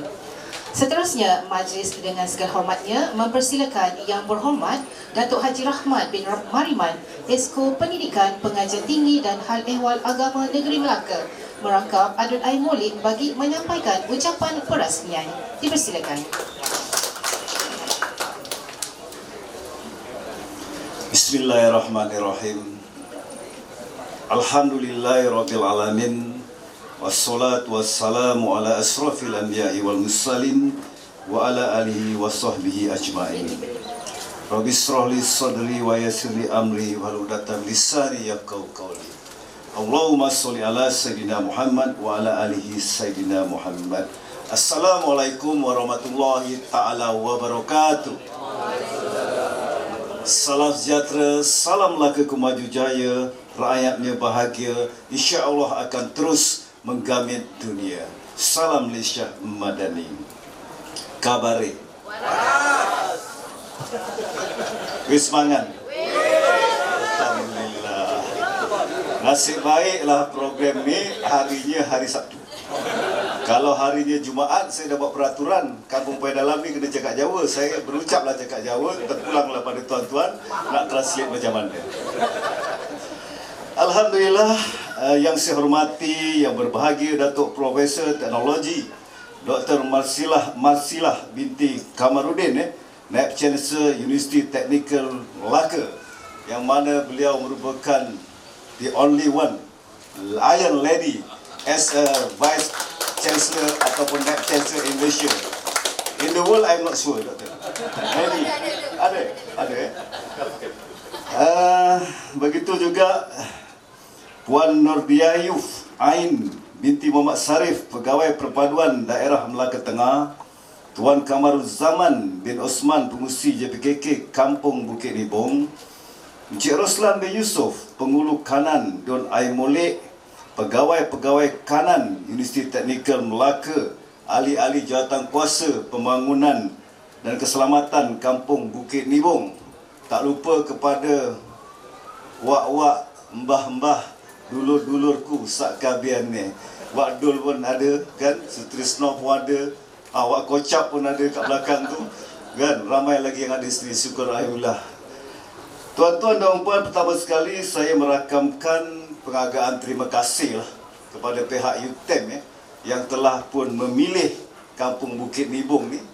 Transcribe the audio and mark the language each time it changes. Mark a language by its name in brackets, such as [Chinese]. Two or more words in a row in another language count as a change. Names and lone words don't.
[Malay] Seterusnya, majlis dengan segala hormatnya mempersilakan Yang Berhormat Datuk Haji Rahmat bin Mariman, Esko Pendidikan, Pengajian Tinggi dan Hal Ehwal Agama Negeri Melaka merangkap adun air maulid bagi menyampaikan ucapan perasmian. Dipersilakan. [Arabic] بسم الله الرحمن الرحيم. الحمد لله رب العالمين. والصلاة والسلام على أشرف الأنبياء والمرسلين وعلى آله وصحبه أجمعين. رب اشرح لي صدري ويسر لي أمري واحلل عقدة من لساني يفقهوا قولي. اللهم صل على سيدنا محمد وعلى آل سيدنا محمد. السلام عليكم ورحمة الله تعالى وبركاته. [Malay] Salam sejahtera, salamlah kemaju jaya, rakyatnya bahagia, [Arabic] إن شاء الله [Malay] akan terus menggamit dunia. Salam Malaysia Madani. [Javanese] Kabare. Waras. Wis mangan. [Malay] Alhamdulillah. Nasib baiklah program ni harinya hari Sabtu. Kalau harinya Jumaat, saya dah buat peraturan Kampung Pai Dalam ni kena cakap Jawa. Saya berucaplah cakap Jawa, terpulanglah pada tuan-tuan nak translate macam mana. Alhamdulillah, yang saya hormati, yang berbahagia Datuk Profesor Teknologi Dr. Marsilah binti Kamarudin, Naib Chancellor Universiti Teknikal Melaka, yang mana beliau merupakan [English] the only one Iron Lady as a Vice Chancellor [Malay] ataupun Naib Chancellor [English] in Malaysia. In the world, I'm not sure, Doctor. Maybe. [Malay] Ada. Begitu juga Puan Nurdiayuf Ain binti Muhammad Sarif, Pegawai Perpaduan Daerah Melaka Tengah. Tuan Kamaruzaman bin Osman, Pengurusi JPKK Kampung Bukit Nibong. Encik Roslan bin Yusof, Pengulu Kanan Don Air Molek, Pegawai-pegawai kanan Universiti Teknikal Melaka, ahli-ahli jawatan kuasa pembangunan dan keselamatan Kampung Bukit Nibong. Tak lupa kepada wak-wak, [Javanese] mbah-mbah, dulur-dulurku sakkabian ni. [Malay] Wak Dul pun ada kan, Sutrisno pun ada, Wak Kocap pun ada kat belakang tu kan, ramai lagi yang ada sini, syukur alhamdulillah. Tuan-tuan dan puan, pertama sekali saya merakamkan penghargaan terima kasih lah kepada pihak UTM yang telah pun memilih Kampung Bukit Nibong ni.